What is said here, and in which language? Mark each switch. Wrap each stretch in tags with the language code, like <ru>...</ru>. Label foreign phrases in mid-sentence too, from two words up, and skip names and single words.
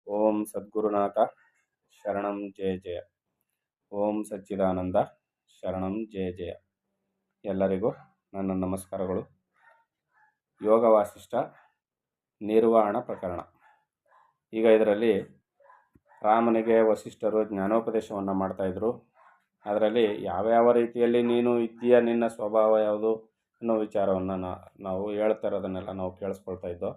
<sa>ಓಂ ಸದ್ಗುರುನಾಥ ಶರಣಂ ಜಯ ಜಯ. ಓಂ ಸಚ್ಚಿದಾನಂದ ಶರಣಂ ಜಯ ಜಯ.</sa> <kn>ಎಲ್ಲರಿಗೂ ನನ್ನ ನಮಸ್ಕಾರಗಳು. ಯೋಗ ವಾಸಿಷ್ಠ ನಿರ್ವಾಣ ಪ್ರಕರಣ. ಈಗ ಇದರಲ್ಲಿ ರಾಮನಿಗೆ ವಸಿಷ್ಠರು ಜ್ಞಾನೋಪದೇಶವನ್ನು ಮಾಡ್ತಾಯಿದ್ರು. ಅದರಲ್ಲಿ ಯಾವ್ಯಾವ ರೀತಿಯಲ್ಲಿ ನೀನು ಇದ್ದೀಯ, ನಿನ್ನ ಸ್ವಭಾವ ಯಾವುದು ಅನ್ನೋ ವಿಚಾರವನ್ನು ನಾವು ಹೇಳ್ತಾ ಇರೋದನ್ನೆಲ್ಲ ನಾವು ಕೇಳಿಸ್ಕೊಳ್ತಾ ಇದ್ದೋ.</kn>